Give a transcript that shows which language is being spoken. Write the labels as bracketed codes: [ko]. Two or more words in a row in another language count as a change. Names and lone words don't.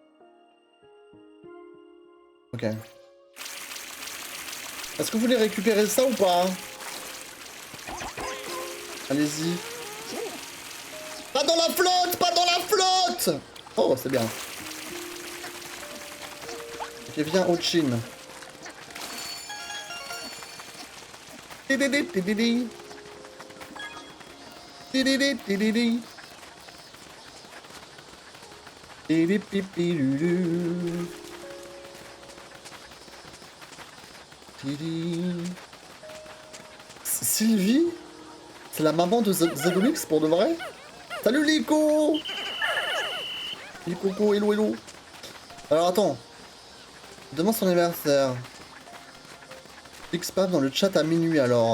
[fr] Ok. Est-ce que vous voulez récupérer ça ou pas? Allez-y. Pas dans la flotte! Pas dans la flotte! Oh, c'est bien. Ok, viens, Ochin. Tididi, tididi. Tididi, tididi. Tidipipilulu. Tidi. Sylvie? C'est la maman de Zedolix pour de vrai? Salut Lico! Lico, [en] hello, hello. [fr] Alors attends. Demain son anniversaire. Xpam dans le chat à minuit alors.